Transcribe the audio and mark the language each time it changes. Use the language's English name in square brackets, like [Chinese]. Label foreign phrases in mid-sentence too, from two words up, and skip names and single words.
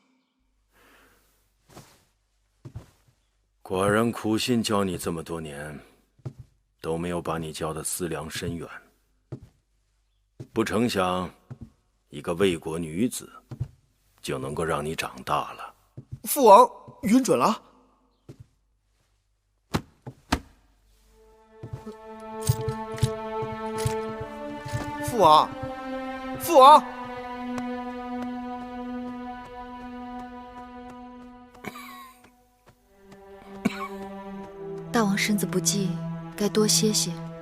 [Chinese] 寡人苦心教你這麼多年，都沒有把你教得思量深遠，不成想一個魏國女子就能夠讓你長大了。父王允准了。父王，父王！大王身子不济，该多歇歇。